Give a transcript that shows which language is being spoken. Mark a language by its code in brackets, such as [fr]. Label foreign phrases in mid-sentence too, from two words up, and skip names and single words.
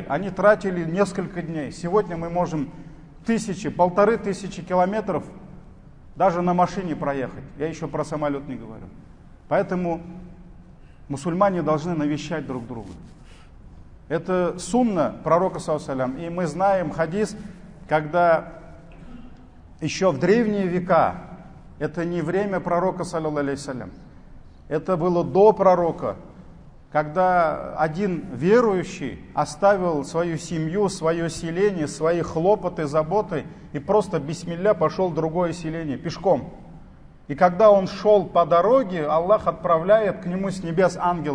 [ru] Они тратили несколько дней. Сегодня мы можем 1000-1500 километров даже на машине проехать. Я еще про самолет не говорю. Поэтому мусульмане должны навещать друг друга. Это сунна пророка, [ar] صلى الله عليه وسلم. [ru] И мы знаем хадис, когда еще в древние века, это не время пророка, [ar] صلى الله عليه وسلم, [ru] это было до пророка, когда один верующий оставил свою семью, свое селение, свои хлопоты, заботы и просто бисмилля пошел в другое селение пешком. И когда он шел по дороге, Аллах отправляет к нему с небес ангела.